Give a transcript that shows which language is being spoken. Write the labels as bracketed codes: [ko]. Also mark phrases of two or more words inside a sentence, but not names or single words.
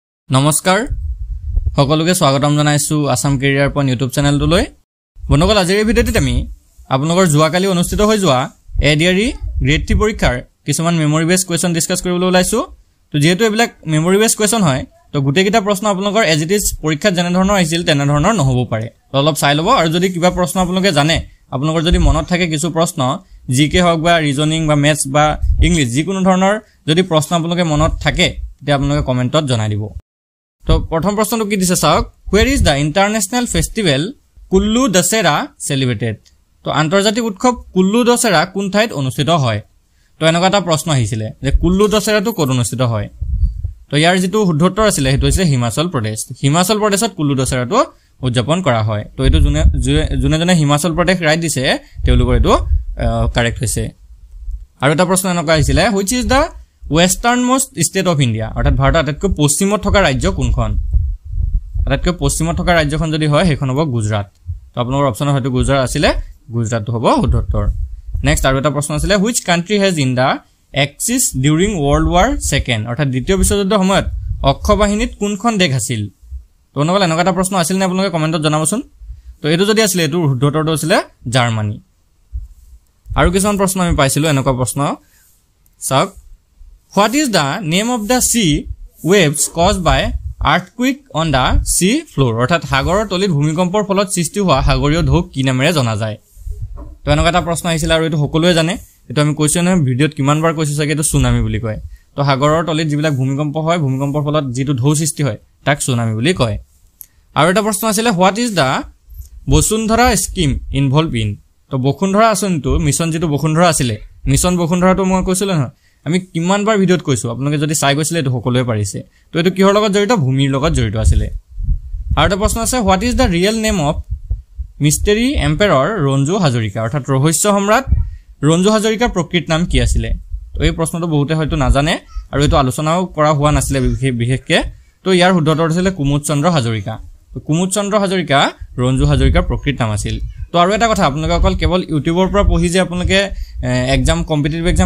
[as] নমস্কাৰ সকলোকে স্বাগতম জনাইছো আসাম কেৰিয়াৰ পইণ্ট ইউটিউব চেনেলটোলৈ বন্ধুসকল আজিৰ এই ভিডিঅ'টোত আমি আপোনালোকৰ যোৱাকালি অনুষ্ঠিত হৈ যোৱা এডিআৰই গ্ৰেড 3 পৰীক্ষাৰ কিছুমান [en] memory base question [as] ডিসকাস কৰিবলৈ ওলাইছো তো যেহেতু এইবিলাক [en] memory base question [as] হয় তো গুটেকিটা প্ৰশ্ন আপোনালোকৰ [en] as it is [as] পৰীক্ষাত যেনে ধৰণৰ আহিছিল তেনে ধৰণৰ নহব পাৰে তো অলপ চাই লব আৰু যদি কিবা প্ৰশ্ন আপোনালোকে জানে আপোনালোকৰ যদি মনত থাকে কিছু প্ৰশ্ন জিকে হওক বা ৰিজনিং বা মেথছ বা ইংলিশ যিকোনো ধৰণৰ যদি প্ৰশ্ন আপোনালোকে মনত থাকে তেতিয়া আপোনালোকে কমেন্টত জনাই দিব তো প্ৰথম প্ৰশ্নটো কি দিছে চাওক [en] where is the international festival কুল্লু দশেৰা celebrated [as] তো আন্তৰ্জাতিক উৎসৱ কুল্লু দশেৰা কোন ঠাইত অনুষ্ঠিত হয় তো এনেকুৱা এটা প্ৰশ্ন আহিছিল যে কুল্লু দশেৰাটো ক'ত অনুষ্ঠিত হয় তো ইয়াৰ যেটো শুদ্ধত্তৰ আছিল হেতু হৈছে হিমাচল প্ৰদেশত কুল্লু দশেৰাটো উদযাপন কৰা হয় তো এটো জুনে হিমাচল প্ৰদেশ ৰাইট দিছে তেওঁলোকৰ এটো কাৰেক্ট হৈছে আৰু এটা প্ৰশ্ন এনেকুৱা আহিছিল [en] which is the westernmost state of India [as] অৰ্থাৎ ভাৰতৰ আটাইতকৈ পশ্চিমত থকা ৰাজ্য কোনখন আটাইতকৈ পশ্চিমত থকা ৰাজ্যখন যদি হয় হেখন হ'ব গুজৰাট তো আপোনালোকৰ অপচন হয়তো গুজৰাট আছিল গুজৰাটটো হ'ব শুদ্ধত্তৰ নেক্সট আৰু এটা প্ৰশ্ন আছিল [en] which country has in the axis during world war second [as] অৰ্থাৎ দ্বিতীয় বিশ্বযুদ্ধৰ সময়ত অক্ষ বাহিনীত কোনখন দেশ আছিল তো নগল এনেকুৱা এটা প্ৰশ্ন আছিল নে আপোনালোকে কমেন্টত জনাবচোন তো এটো যদি আছিল এটো শুদ্ধত্তৰটো আছিল জাৰ্মানী আৰু কিছুমান প্ৰশ্ন আমি পাইছিলো এনেকুৱা প্ৰশ্ন চাওক [en] What is the name of the sea waves caused by earthquake on the sea floor? [as] অৰ্থাৎ সাগৰৰ তলিত ভূমিকম্পৰ ফলত সৃষ্টি হোৱা সাগৰীয় ঢৌ কি নামেৰে জনা যায় তো এনেকুৱা এটা প্ৰশ্ন আহিছিল আৰু এটো সকলোৱে জানে এটো আমি [en] question video [as] কিমানবাৰ কৈছো চাগে এটো সুনামি বুলি কয় তো সাগৰৰ তলিত যিবিলাক ভূমিকম্প হয় ভূমিকম্পৰ ফলত যেটো ঢৌ সৃষ্টি হয় তাক সুনামি বুলি কয় আৰু এটা প্ৰশ্ন আছিল [en] What is the Basundhara scheme involve in [as] তো বসুন্ধৰা আঁচনিটো মিছন যেটো বসুন্ধৰা আছিল মিছন বসুন্ধৰাটো মই কৈছিলো নহয় আমি কিমানবাৰ ভিডিঅত কৈছো আপোনালোকে যদি চাই গৈছিলে এটো সকলোৱে পাৰিছে তো এটো কিহৰ লগত জড়িত ভূমিৰ লগত জড়িত আছিল আৰু এটা প্ৰশ্ন আছে [en] What is the real name of mystery emperor [as] ৰঞ্জু হাজৰিকা অৰ্থাৎ ৰহস্য সম্ৰাট ৰঞ্জু হাজৰিকাৰ প্ৰকৃত নাম কি আছিল তো এই প্ৰশ্নটো বহুতে হয়তো নাজানে আৰু এটো আলোচনাও কৰা হোৱা নাছিল বিশেষকে তো ইয়াৰ শুদ্ধত্তৰ আছিল কুমুদ চন্দ্ৰ হাজৰিকা তো কুমুদ চন্দ্ৰ হাজৰিকা ৰঞ্জু হাজৰিকাৰ প্ৰকৃত নাম আছিল তো আৰু এটা কথা আপোনালোকে অকল কেৱল ইউটিউবৰ পৰা পঢ়ি যে আপোনালোকে [en] exam competitive exam